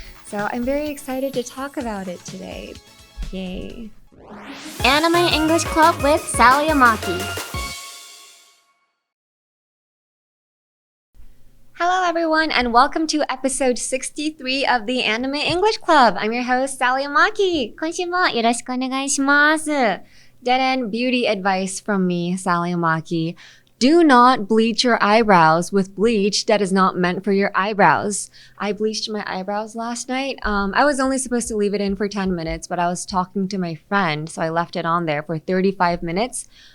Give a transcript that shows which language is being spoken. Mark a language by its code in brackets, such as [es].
[en] So I'm very excited to talk about it today. Yay. Anime English Club with Sally Amaki. Hello everyone and welcome to episode 63 of the Anime English Club. I'm your host, Sally Amaki. [ja] 今週もよろしくお願いします。 [en] Dead-end beauty advice from me, Sally Amaki. Do not bleach your eyebrows with bleach that is not meant for your eyebrows. I bleached my eyebrows last night. I was only supposed to leave it in for 10 minutes, but I was talking to my friend, so I left it on there for 35 minutes.